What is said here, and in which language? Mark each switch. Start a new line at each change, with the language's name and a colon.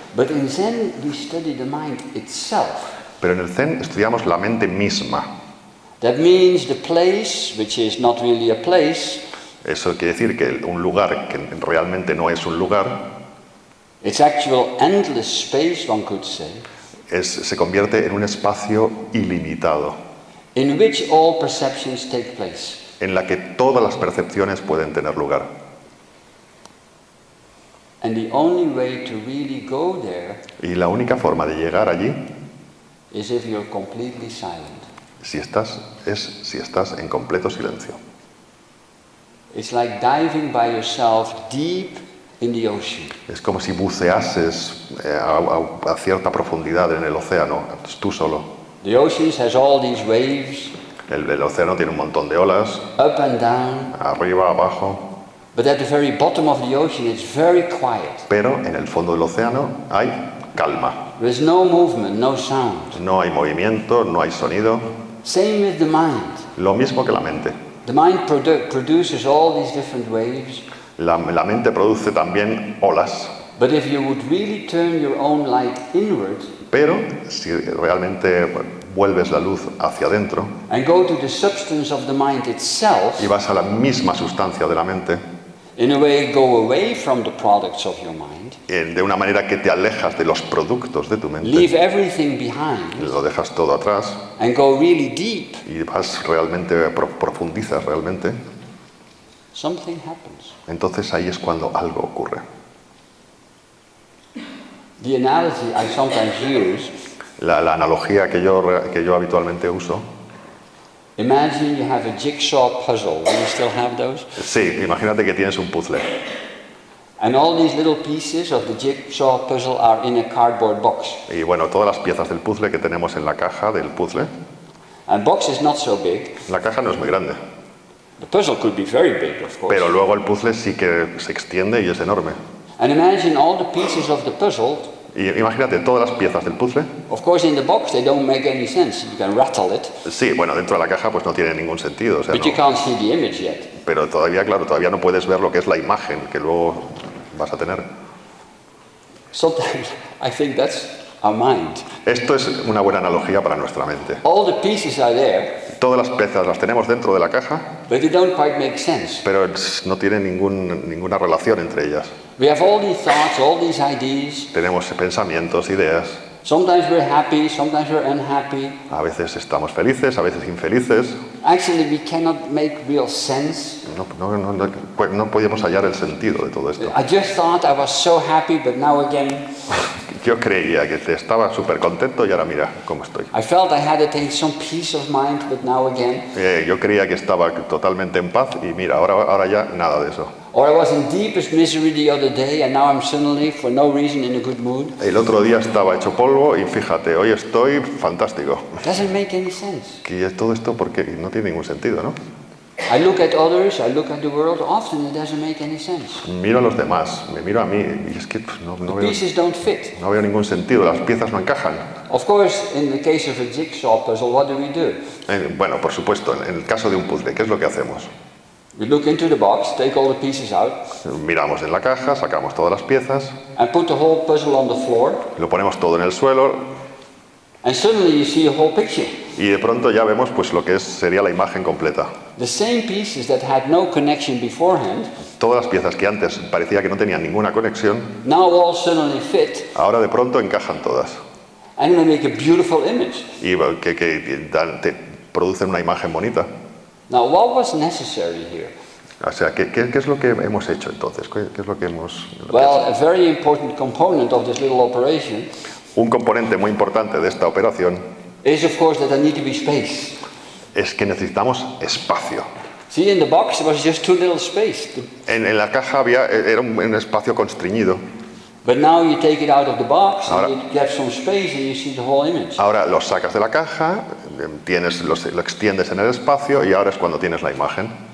English: But in Zen, we study the mind itself.
Spanish: Pero en el Zen estudiamos la mente misma.
English: That means the place, which is not really a place,
Spanish: Eso quiere decir que un lugar que realmente no es un lugar,
English: it's actual endless space, one could say,
Spanish: se convierte en un espacio ilimitado,
English: in which all perceptions take place.
Spanish: en la que todas las percepciones pueden tener lugar.
English: And the only way to really go there
Spanish: Y la única forma de llegar allí
English: is if you're completely silent.
Spanish: si estás en completo silencio.
English: It's like diving by yourself deep in the ocean.
Spanish: Es como si buceases a cierta profundidad en el océano, tú solo.
English: The ocean has all these waves,
Spanish: El océano tiene un montón de olas,
English: up and down,
Spanish: arriba, abajo,
English: but at the very bottom of the ocean it's very quiet.
Spanish: pero en el fondo del océano hay calma.
English: There's no movement, no sound.
Spanish: No hay movimiento, no hay sonido.
English: Same with the mind.
Spanish: Lo mismo que la mente.
English: The mind produces all these different waves,
Spanish: La mente produce también olas,
English: but if you would really turn your own light inward
Spanish: pero si realmente vuelves la luz hacia adentro
English: and go to the substance of the mind itself,
Spanish: y vas a la misma sustancia de la mente,
English: in a way go away from the products of your mind,
Spanish: de una manera que te alejas de los productos de tu mente,
English: leave everything behind,
Spanish: lo dejas todo atrás
English: and go really deep,
Spanish: y vas realmente, profundizas realmente,
English: something happens.
Spanish: entonces ahí es cuando algo ocurre.
English: The analogy I sometimes use,
Spanish: La analogía que yo habitualmente uso,
English: imagine you have a jigsaw puzzle. Do you still have those?
Spanish: sí, imagínate que tienes un puzzle
English: And all these little pieces of the jigsaw puzzle are in a cardboard box.
Spanish: y bueno, todas las piezas del puzzle que tenemos en la caja del puzzle,
English: And box is not so big.
Spanish: la caja no es muy grande,
English: The puzzle could be very big, of course.
Spanish: pero luego el puzzle sí que se extiende y es enorme.
English: And imagine all the pieces of the puzzle.
Spanish: Y imagínate todas las piezas del puzzle.
English: Of course, in the box they don't make any sense. You can rattle it,
Spanish: Sí, bueno, dentro de la caja pues no tiene ningún sentido, o sea,
English: but you
Spanish: no.
English: can't see the image yet.
Spanish: Pero todavía, claro, todavía no puedes ver lo que es la imagen que luego vas a tener.
English: Sometimes I think that's our mind.
Spanish: Esto es una buena analogía para nuestra mente.
English: All the pieces are there,
Spanish: Todas las piezas las tenemos dentro de la caja,
English: but they don't quite make sense.
Spanish: pero no tienen ninguna relación entre ellas.
English: We have all these thoughts, all these ideas.
Spanish: Tenemos pensamientos, ideas.
English: Sometimes we're happy, sometimes we're unhappy.
Spanish: A veces estamos felices, a veces infelices.
English: Actually, we cannot make real sense.
Spanish: No podíamos hallar el sentido de todo esto.
English: I just thought I was so happy, but now again,
Spanish: Yo creía que estaba súper contento y ahora mira cómo estoy.
English: I felt I had attained some peace of mind, but now again.
Spanish: Yo creía que estaba totalmente en paz y mira, ahora ya nada de eso.
English: Or I was in deepest misery the other day, and now I'm suddenly, for no reason, in a good mood.
Spanish: El otro día estaba hecho polvo y fíjate, hoy estoy fantástico.
English: Doesn't make any sense.
Spanish: Y es todo esto porque no tiene ningún sentido, ¿no?
English: I look at others, I look at the world, often it doesn't make any sense.
Spanish: Miro a los demás, me miro a mí y es que no
English: The
Spanish: veo,
English: pieces don't fit.
Spanish: no veo ningún sentido, las piezas no encajan.
English: Of course, in the case of a jigsaw puzzle, what do?
Spanish: Bueno, por supuesto, en el caso de un puzzle, ¿qué es lo que hacemos?
English: We look into the box, take all the pieces out,
Spanish: Miramos en la caja, sacamos todas las piezas,
English: and put the whole puzzle on the floor,
Spanish: lo ponemos todo en el suelo
English: and suddenly you see a whole picture.
Spanish: y de pronto ya vemos pues lo que sería la imagen completa.
English: The same pieces that had no connection beforehand,
Spanish: Todas las piezas que antes parecía que no tenían ninguna conexión,
English: now all suddenly fit,
Spanish: ahora de pronto encajan todas
English: and they make a beautiful image.
Spanish: y te producen una imagen bonita.
English: Now, what was necessary here?
Spanish: O sea, ¿qué es lo que hemos hecho entonces? ¿Qué es lo que hemos...?
English: Well, a very important component of this little operation
Spanish: Un componente muy importante de esta operación
English: is, of course, that there need to be space.
Spanish: es que necesitamos espacio.
English: See, in the box there was just too little space.
Spanish: En la caja era un espacio constreñido.
English: But now you take it out of the box
Spanish: Ahora-
English: and you get some space and you see the whole image.
Spanish: Ahora lo sacas de la caja, lo extiendes en el espacio y ahora es cuando tienes la imagen.